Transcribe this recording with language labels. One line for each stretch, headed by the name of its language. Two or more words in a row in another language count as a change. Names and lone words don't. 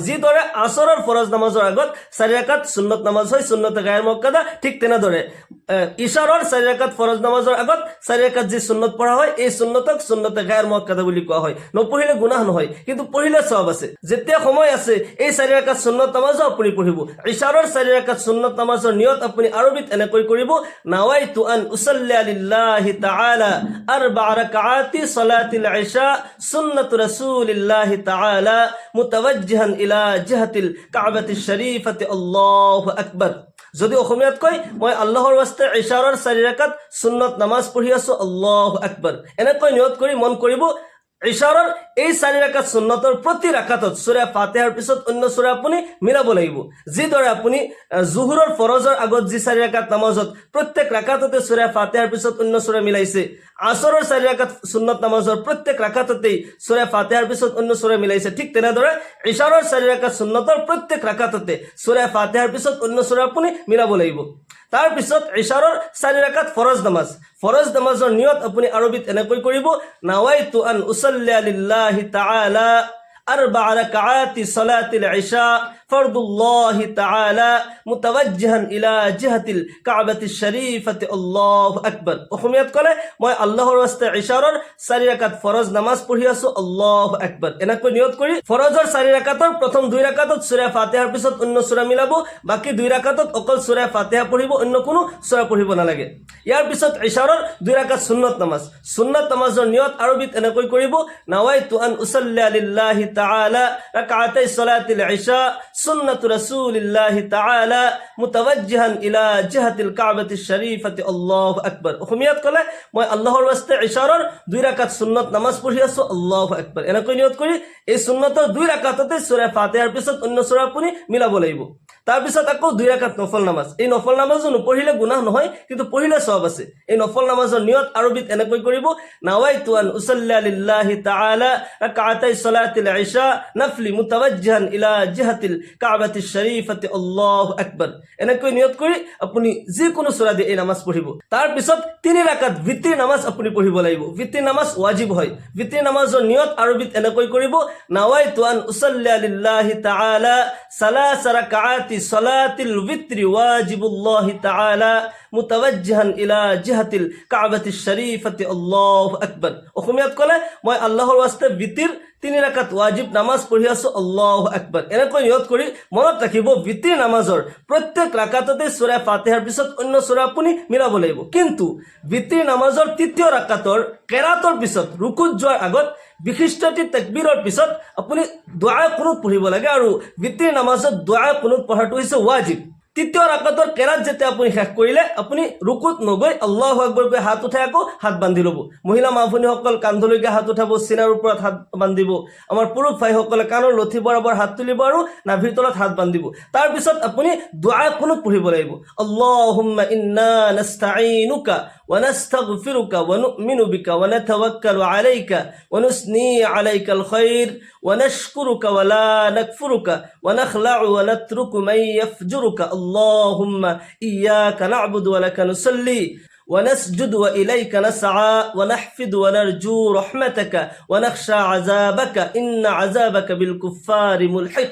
Assamese: যিদৰে আসৰৰ ফৰজ নামাজৰ আগত 4 ৰাকাত সুন্নত নামাজ হয় সুন্নতে গায়ৰ মুআক্কাদা, ঠিক তেনেদৰে ইশাৰৰ 4 ৰাকাত ফৰজ নামাজৰ আগত 4 ৰাকাত যে সুন্নত পঢ়া হয়, এই সুন্নতক সুন্নতে গায়ৰ মুআক্কাদা বুলি কোৱা হয়। নপঢ়িলে গুনাহ নহয়, কিন্তু পঢ়িলে সওয়াব আছে। যেতিয়া সময় আছে এই 4 ৰাকাত সুন্নত নামাজও আপুনি পঢ়িব। ইশাৰৰ 4 ৰাকাত সুন্নত নামাজৰ নিয়ত আপুনি আৰবিত এনেকৈ কৰিব,
Arabic: نويت أن أصلي لله تعالى 4 ركعات صلاة العشاء سنة رسول الله تعالى متوجها إلى جهة الكعبة الشريفة الله أكبر.
Assamese: যদি অসমীয়াত কয়, মই আল্লাহৰ বাস্তে ইশাৰৰ 4 ৰাকাত সুন্নত নামাজ পঢ়ি আছো,
Arabic: الله أكبر
Assamese: এনেকৈ নিয়ত কৰি মন কৰিব। ইশাৰৰ এই 4 ৰাকাত সুন্নতৰ প্ৰতি ৰাকাতত সূৰা ফাতিহাৰ পিছত অন্য সূৰা আপুনি মিলাব লাগিব। যিদৰে আপুনি জুহুৰৰ ফৰজৰ আগত যি 4 ৰাকাত নামাজত প্ৰত্যেক ৰাকাততে সূৰা ফাতিহাৰ পিছত অন্য সূৰা মিলাইছে, আসৰৰ 4 ৰাকাত সুন্নত নামাজৰ প্ৰত্যেক ৰাকাততেই সূৰা ফাতিহাৰ পিছত অন্য সূৰা মিলাইছে, ঠিক তেনেদৰে ইশাৰৰ 4 ৰাকাত সুন্নতৰ প্ৰত্যেক ৰাকাততে সূৰা ফাতিহাৰ পিছত অন্য সূৰা আপুনি মিলাব লাগিব। তাৰ পিছত ইশাৰৰ 4 ৰাকাত ফৰজ নামাজ। ফৰজ নামাজৰ নিয়ত আপুনি আৰবিত এনেকৈ কৰিব,
Arabic: نويت أن أصلي لله تعالى 4 ركعات صلاة العشاء فرض الله تعالى متوجها إلى جهة الكعبة الشريفة الله أكبر.
Assamese: অসমীয়াত ক'লে মই আল্লাহৰ বাস্তে ইশাৰৰ 4 ৰাকাত ফৰজ নামাজ পঢ়ি আছো,
Arabic: الله أكبر
Assamese: এনেকৈ নিয়ত কৰি ফৰজৰ 4 ৰাকাতৰ প্ৰথম 2 ৰাকাতত সূৰা ফাতিহাৰ পিছত অন্য সূৰা মিলাব, বাকি 2 ৰাকাতত অকল সূৰা ফাতিহা পঢ়িব, অন্য কোনো সূৰা পঢ়িব নালাগে। ইয়াৰ পিছত ইশাৰৰ 2 ৰাকাত সুন্নত নামাজ। সুন্নত নামাজৰ নিয়ত আৰবিত এনেকৈ কৰিব,
Arabic: نويت أن أصلي لله تعالى ركعتي صلاة العشاء سنة رسول الله تعالى متوجها إلى جهة الكعبة الشريفة الله أكبر.
Assamese: অসমীয়াত ক'লে মই আল্লাহৰ বাস্তে ইশাৰৰ 2 ৰাকাত সুন্নত নামাজ পঢ়ি আছো,
Arabic: الله أكبر
Assamese: এনেকৈ নিয়ত কৰি এই সুন্নতৰ 2 ৰাকাততে সূৰা ফাতিহাৰ পিছত অন্য সূৰা আপুনি মিলাব লাগিব। তাৰ পিছত আকৌ 2 ৰাকাত নফল নামাজ। এই নফল নামাজো নপঢ়িলে গুনাহ নহয়, কিন্তু পঢ়িলে সওয়াব আছে। এই নফল নামাজৰ নিয়ত আৰবিত এনেকৈ কৰিব,
Arabic: نويت أن أصلي لله تعالى ركعتي صلاة العشاء نفل متوجها إلى جهة الكعبة الشريفة الله أكبر
Assamese: এনেকৈ নিয়ত কৰি আপুনি যিকোনো সূৰা দি এই নামাজ পঢ়িব। তাৰ পিছত 3 ৰাকাত বিত্ৰি নামাজ আপুনি পঢ়িব লাগিব। বিত্ৰি নামাজ ওয়াজিব হয়। বিত্ৰি নামাজৰ নিয়ত আৰবিত এনেকৈ কৰিব,
Arabic: نويت أن أصلي لله تعالى 3 ركعات صلاة الوتر واجب الله تعالى متوجها إلى جهة الكعبة الشريفة الله أكبر.
Assamese: অসমীয়াত ক'লে মই আল্লাহৰ বাস্তে বিত্ৰিৰ 3 ৰাকাত ওয়াজিব নামাজ পঢ়ি আছো,
Arabic: الله أكبر
Assamese: এনেকৈ নিয়ত কৰি মনত ৰাখিব, বিত্ৰি নামাজৰ প্ৰত্যেক ৰাকাততে সূৰা ফাতিহাৰ পিছত অন্য সূৰা আপুনি মিলাব লাগিব। কিন্তু বিত্ৰি নামাজৰ 3য় ৰাকাতৰ কেৰাতৰ পিছত ৰুকুত যোৱাৰ আগত বিশিষ্টটি তাকবীৰৰ পিছত আপুনি দুআ কুনুত পঢ়িব লাগে, আৰু বিত্ৰি নামাজত দুআ কুনুত পঢ়াটো হৈছে ওয়াজিব। 3য় ৰাকাতৰ কেৰাত যেতিয়া আপুনি শেষ কৰিলে আপুনি ৰুকুত নগৈ
Arabic: الله أكبر
Assamese: কৈ হাত উঠাই আকৌ হাত বান্ধি ল'ব। মহিলা মা ভনীসকল কান্ধলৈকে হাত উঠাব, চিনাৰ ওপৰত হাত বান্ধিব। আমাৰ পুৰুষ ভাইসকলে কাণৰ লঠি বৰাবৰ হাত তুলিব আৰু নাভিৰ তলত হাত বান্ধিব। তাৰ পিছত আপুনি দুআ কুনুত পঢ়িব লাগিব,
Arabic: اللهم إنا نستعينك ونستغفرك ونؤمن بك ونتوكل عليك ونثني عليك الخير ونشكرك ولا نكفرك ونخلع ونترك من يفجرك اللهم إياك نعبد ولك نصلي ونسجد وإليك نسعى ونحفد ونرجو رحمتك ونخشى عذابك إن عذابك بالكفار ملحق।